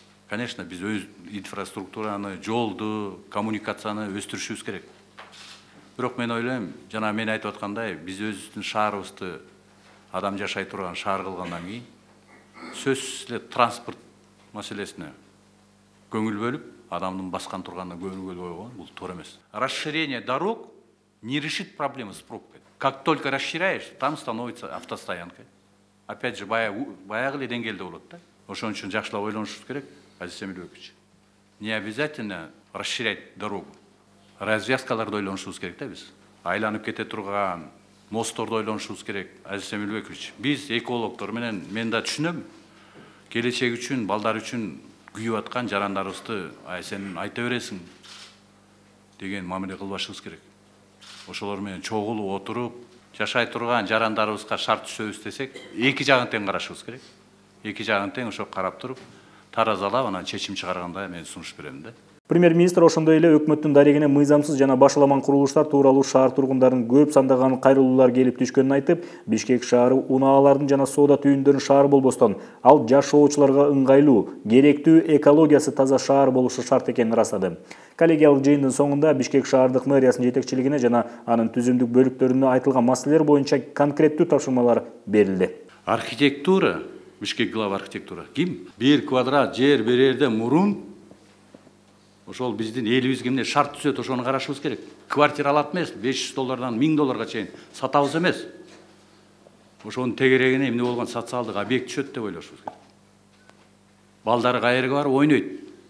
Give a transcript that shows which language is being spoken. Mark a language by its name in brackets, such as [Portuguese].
[Kyrgyz] Конечно, биз өз инфраструктураны, жолду, коммуникацияны өстүрүшүбүз керек. Бирок мен ойлойм, жана мен айтып аткандай, биз өзүбүздүн шаарыбызды адам жашай турган шаар кылгандан кийин сөзсүз эле транспорт маселесине көңүл бөлүп, адамдын баскан турганына көңүл койгон бул туура эмес. [Russian] Расширение дорог не решит проблемы с пробкой. Как только расширяешь, там становится автостоянка. Опять же, [Kyrgyz] баягы эле деңгээлде болот да. Ошон үчүн жакшылап ойлонушубуз керек, Азиз Эмилбекович. [Russian] Не обязательно расширять дорогу. [Kyrgyz] Развязкаларды ойлонушубуз керек да биз. Айланып кете турган мостторду ойлонушубуз керек, Азиз Эмилбекович. Биз экологдор менен мен да түшүнөм. Келечек үчүн, балдар үчүн күйүп аткан жарандарыбызды сен айта бересиң деген мамиле кылбашыбыз керек. Ошолор менен чогулуп отуруп, жашай турган жарандарыбызга шарт түзөбүз десек, эки жагын тең карашыбыз керек. Эки жагын тең ошо карап туруп, таразалап анан чечим чыгарганда мен сунуш берем да. Премьер-министр ошондой эле өкмөттүн дарегине мыйзамсыз жана башаламан курулуштар тууралуу шаар тургундарынын көп сандаган кайрылуулар келип түшкөнүн айтып, Бишкек шаары унаалардын жана соода түйүндөрүнүн шаары болбостон, ал жашоочуларга ыңгайлуу, керектүү, экологиясы таза шаар болушу шарт экенин ырастады. Коллегиялык жыйындын соңунда Бишкек шаардык мэриясынын жетекчилигине жана анын түзүмдүк бөлүктөрүнө айтылган маселелер боюнча конкреттүү тапшырмалар берилди. Архитектура, Бишкек глава архитектура ким? 1 квадрат жер берерде мурун ошол биздин элибизге эмне шарт түзөт, ошону карашыбыз керек. Квартира алат эмес, $500 1000 долларга чейин сатабыз эмес. Ошонун тегерегине эмне болгон социалдык объект түшөт деп ойлошубуз керек. Балдары кайерге барып ойнойт.